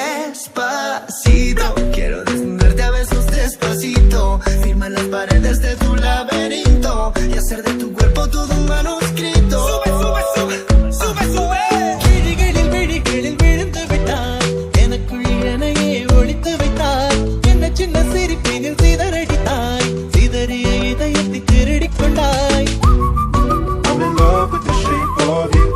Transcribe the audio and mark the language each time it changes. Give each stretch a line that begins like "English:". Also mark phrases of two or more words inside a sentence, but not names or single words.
Spanish: despacito. Quiero desnudarte a besos despacito. Firma las paredes de tu laberinto y hacer de tu cuerpo todo un manuscrito. Sube, sube, sube, sube, sube.
Tamil: கிழிகளில் விழிகளில் விழுந்து விட்டாய், எனக்குள் என்னையே ஒளித்து வைத்தாய். என்ன சின்ன சிரிப்பினில் சிதறடித்தாய், சிதறிய இதயத்தை திருடிக் கொண்டாய்.
English: I'm in love with the shape of you.